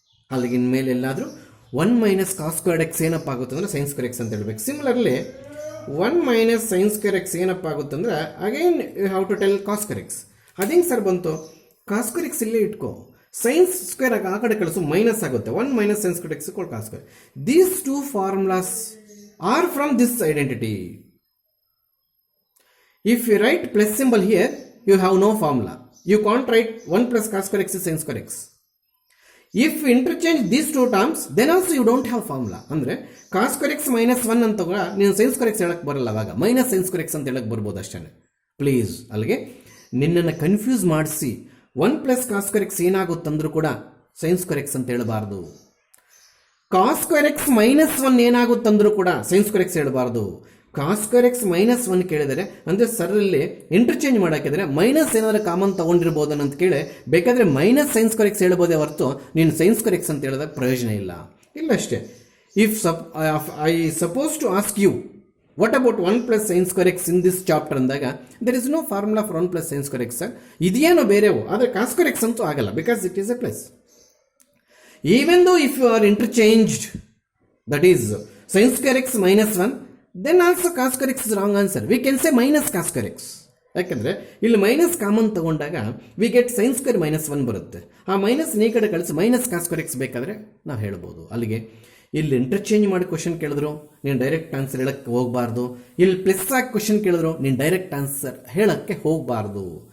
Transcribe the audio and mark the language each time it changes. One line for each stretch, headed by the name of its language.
Kannada: ಅಲ್ಲಿಗೆ ಇನ್ಮೇಲೆ ಎಲ್ಲಾದರೂ 1 ಮೈನಸ್ ಕಾಸ್ ಸ್ಕ್ವೇರ್ ಎಕ್ಸ್ ಏನಪ್ಪ ಆಗುತ್ತೆ ಅಂದರೆ ಸೈನ್ ಸ್ಕ್ವೇರ್ ಎಕ್ಸ್ ಅಂತ ಹೇಳ್ಬೇಕು. Similarly 1 minus sine square X ಏನಪ್ಪ ಆಗುತ್ತೆ ಅಂದರೆ
English: again you have to tell
Kannada: cos square X. ಅದೇಂಗೆ sir ಬಂತು? ಕಾಸ್ ಸ್ಕ್ವೇರ್ ಎಕ್ಸ್ ಇಲ್ಲೇ ಇಟ್ಕೋ, ಸೈನ್ಸ್ ಸ್ಕ್ವೇರ್ ಆ ಕಡೆ ಕಳಿಸು, ಮೈನಸ್ ಆಗುತ್ತೆ. 1 minus sine square X cos square.
English: These two formulas are from this identity. If you write plus symbol here, you have no formula. You can't write 1 plus cos square x is sin square x. If you interchange these two terms, then also you don't have formula.
Kannada: ಅಂದರೆ cos square x minus 1 ಅಂತ ಕೂಡ ನೀನು sin square x ಹೇಳಕ್ಕೆ ಬರಲ್ಲ. ಅವಾಗ minus sin square x ಅಂತ ಹೇಳಕ್ಕೆ ಬರ್ಬೋದು ಅಷ್ಟೇ. ಪ್ಲೀಸ್ ಅಲ್ಲಿಗೆ ನಿನ್ನನ್ನು ಕನ್ಫ್ಯೂಸ್ ಮಾಡಿಸಿ 1 ಪ್ಲಸ್ ಕಾಸ್ ಸ್ಕ್ವೇರ್ ಎಕ್ಸ್ ಏನಾಗುತ್ತಂದ್ರೂ ಕೂಡ sin square x ಅಂತ ಹೇಳಬಾರ್ದು. ಕಾಸ್ ಸ್ಕ್ವೇರ್ ಎಕ್ಸ್ ಮೈನಸ್ 1 ಏನಾಗುತ್ತಂದ್ರೂ ಕೂಡ ಸೈನ್ ಸ್ಕ್ವೇರ್ ಎಕ್ಸ್ ಹೇಳಬಾರ್ದು. ಕಾಸ್ ಸ್ಕ್ವೇರ್ ಎಕ್ಸ್ ಮೈನಸ್ 1 ಕೇಳಿದರೆ ಅಂದರೆ ಸರಲ್ಲಿ ಇಂಟರ್ಚೇಂಜ್ ಮಾಡೋಕ್ಕಿದ್ರೆ ಮೈನಸ್ ಏನಾದರೂ ಕಾಮನ್ ತೊಗೊಂಡಿರ್ಬೋದು ಅಂತ ಕೇಳಿ ಬೇಕಾದರೆ ಮೈನಸ್ ಸೈನ್ ಸ್ಕ್ವೇರ್ ಎಕ್ಸ್ ಹೇಳ್ಬೋದೇ ಹೊರತು ನೀನು ಸೈನ್ ಸ್ಕ್ವೇರ್ ಎಕ್ಸ್ ಅಂತ ಹೇಳಿದ್ರೆ ಪ್ರಯೋಜನ ಇಲ್ಲ. ಅಷ್ಟೇ.
English: If I suppose to ask you what about 1 plus sine square x in this chapter ಅಂದಾಗ there is no formula for 1 plus sine square x.
Kannada: ಇದೇನೋ ಬೇರೆವು, ಆದರೆ ಕಾಸ್ ಸ್ಕ್ವೇರ್ ಎಕ್ಸ್ ಅಂತೂ ಆಗಲ್ಲ,
English: Because it is a plus. Even though if you are interchanged, that is sin square x minus 1, then also cos square x is wrong answer. We can say minus cos square x.
Kannada: ಯಾಕೆಂದರೆ ಇಲ್ಲಿ minus common ತಗೊಂಡಾಗ
English: we get
Kannada: sine square minus 1 ಬರುತ್ತೆ. ಆ minus ಈ ಕಡೆ ಕಳಿಸಿ minus cos square X ಬೇಕಾದರೆ ನಾವು ಹೇಳ್ಬೋದು. ಅಲ್ಲಿಗೆ ಇಲ್ಲಿ ಇಂಟರ್ಚೇಂಜ್ ಮಾಡಿ ಕ್ವಶನ್ ಕೇಳಿದ್ರು ನೀನು ಡೈರೆಕ್ಟ್ ಆನ್ಸರ್ ಹೇಳಕ್ಕೆ ಹೋಗಬಾರ್ದು. ಇಲ್ಲಿ ಪ್ಲಸ್ ಆಗಿ ಕ್ವಶನ್ ಕೇಳಿದ್ರು ನೀನು ಡೈರೆಕ್ಟ್ ಆನ್ಸರ್ ಹೇಳಕ್ಕೆ ಹೋಗಬಾರ್ದು.